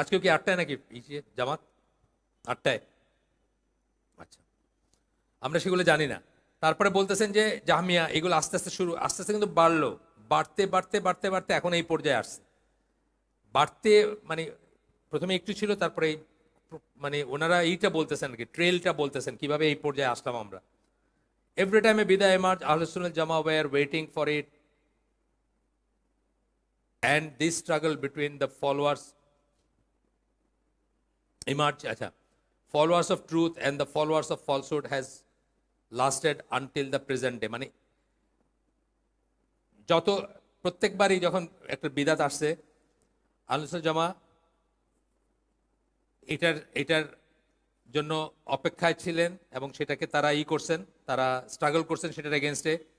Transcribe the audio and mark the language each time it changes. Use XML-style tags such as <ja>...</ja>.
<bn>আজকেও কি 8টায় নাকি জামাত? 8টায়। আচ্ছা, আমরা সেগুলো জানি না। তারপরে বলতেছেন যে জাহমিয়া, এগুলো আস্তে আস্তে আস্তে আস্তে কিন্তু বাড়লো, বাড়তে বাড়তে বাড়তে বাড়তে এখন এই পর্যায়ে আসছে। বাড়তে মানে প্রথমে একটু ছিল, তারপরে মানে ওনারা এইটা বলতেছেন কি, ট্রেলটা বলতেছেন কিভাবে এই পর্যায়ে আসলাম আমরা।</bn> <en>Every time a বিদা emerge, আহলে সুন্নাত জামা were waiting for it, and this struggle between the followers emerge, followers of truth and the followers of falsehood has lasted until the present day.</en> <bn>মানে যত প্রত্যেকবারই যখন একটা বিদাত আসছে, আহলে সুন্নাত জামা এটার জন্য অপেক্ষায় ছিলেন, এবং সেটাকে তারা করছেন, তারা স্ট্রাগল করছেন সেটার এগেনস্টে।</bn>